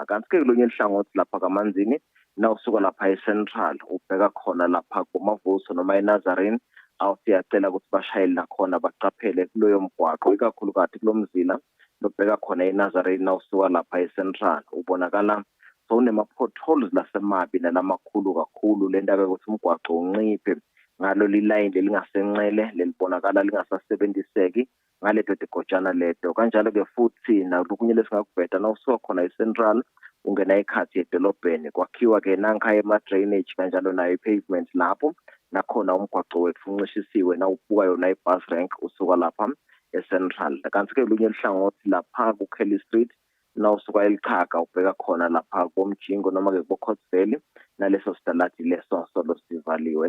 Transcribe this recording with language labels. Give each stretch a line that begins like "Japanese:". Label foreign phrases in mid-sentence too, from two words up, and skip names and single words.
Swati: Kanti-ke kulonye ihlangothi lapha kaManzini nawusuka lapha eCentral ubheka khona lapha kumavuso noma eNazarene siyacela ukuthi bashayeli nakhona baqaphele kuloyo mgwaqo ikakhulukazi kulo mzila lobheka khona eNazarene nawusuka lapha eCentral ubonakala sowunema-potholes lasemabi nalamakhulu kakhulu le nto-ke ukuthi umgwaqo unciphe ngalo lilayini lelingasenxele lelibonakala lingasasebenziseki ngaleto tigojana leto. Kanjalo-ke futhi nakunye lesingakubheda nawusuka khona eCentral ungena ekhathi edolobheni kwakhiwa-ke nankhaya ema-drainage kanjalo nayo i-pavement lapho nakhona umgwaqo wethu uncishisiwe nawubuka yona i-bus rank usuka lapha eCentral. Kanti-ke lunye ihlangothi lapha ku-Kelly Street nawusuka eLichaga ubheka khona lapha komjingo noma-ke kubo-Cotsville naleso sitaladi leso solo sivaliwe.